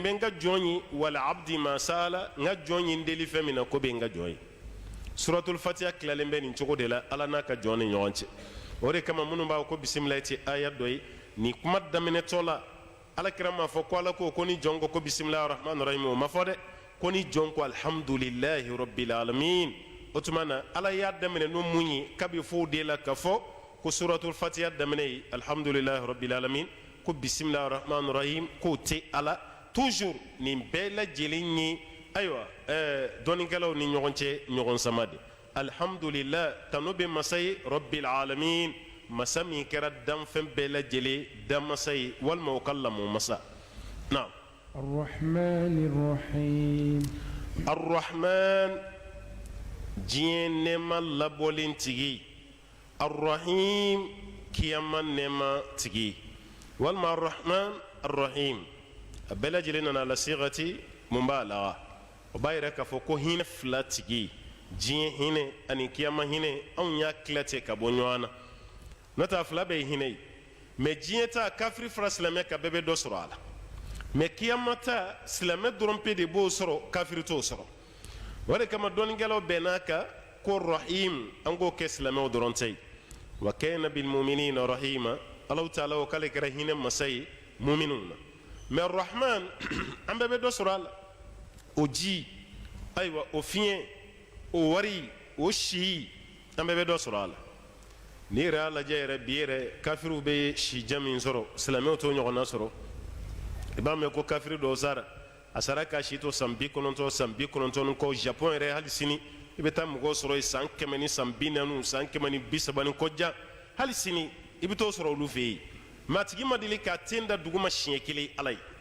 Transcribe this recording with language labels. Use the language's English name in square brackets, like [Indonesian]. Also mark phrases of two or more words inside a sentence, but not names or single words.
[Bambara] bɛ n ka jon ye wala abdi ma sala n ka jon ye n deli fɛn min na ko bɛ n ka jon ye suratul fatiha tilalen bɛ nin cogo de la Ala n'a ka jon ni ɲɔgɔn cɛ o de kama minnu b'a fɔ ko bisimilayi tɛ aya dɔ ye nin kuma daminɛtɔ la Alakira m'a fɔ ko Ala ko ni jon ko [Arabic] بسم الله الرحمن الرحيم [Bambara] o ma fɔ dɛ ko ni jon ko [Arabic] الحمد لله رب العالمين [Bambara] o tuma na Ala y'a daminɛ n'o mun ye kabi fo de la ka fɔ ko suratul fatiha daminɛ ye [Arabic] الحمد لله رب العالمين [Bambara] ko [Arabic] بسم الله الرحمن الرحيم [Bambara] k'o tɛ Ala toujours nin bɛɛ lajɛlen ye ayiwa dɔnnikɛlaw ni ɲɔgɔn cɛ ɲɔgɔn sama de alhamdulillah tanu bɛ masa ye [Arabic] رب العالمين [Bambara] masa min kɛra danfɛn bɛɛ lajɛlen danmasa ye walima o ka lamɔ masa na [Arabic] الرحمن الرحيم [Bambara] arrahman diɲɛ nɛɛma labɔlen tigi arrahim kiyama nɛɛma tigi walima [Arabic] الرحمن الرحيم [Bambara] a bɛɛ lajɛlen nana la sigati mun b'a la o b'a yɛrɛ k'a fɔ ko hinɛ fila tigi diɲɛ hinɛ ani kiyama hinɛ anw y'a tila ten ka bɔ ɲɔgɔn na n'o tɛ a fila bɛɛ ye hinɛ ye mais diɲɛ ta kafiri fara silamɛ kan bɛɛ bɛ dɔ sɔrɔ a la mais kiyama ta silamɛ dɔrɔn pe de b'o sɔrɔ kafiri t'o sɔrɔ o de kama dɔnnikɛlaw bɛn n'a kan ko rahim an k'o kɛ silamɛw dɔrɔn tɛ ye [Arabic] وكان بالمؤمنين رحيما الله تعالى [Bambara] o k'ale kɛra hinɛ masa ye mu'minunw na mais rahman an bɛɛ bɛ dɔ sɔrɔ a la o ji ayiwa o fiɲɛ o wari o si an bɛɛ bɛ dɔ sɔrɔ a la n'i yɛrɛ y'a lajɛ yɛrɛ bi yɛrɛ kafiriw bɛ sijan min sɔrɔ silamɛw t'o ɲɔgɔnna sɔrɔ i b'a mɛn ko kafiri dɔw sara a sara k'a si to san 90 san 90 ni kɔ japon yɛrɛ hali sini i bɛ taa mɔgɔw sɔrɔ yen san 100 ni san 40 san 100 ni 30 ni kɔjan hali sini i bɛ t'o sɔrɔ olu fɛ yen mɛ a tigi ma deli k'a ten da dugu ma siɲɛ kelen Ala ye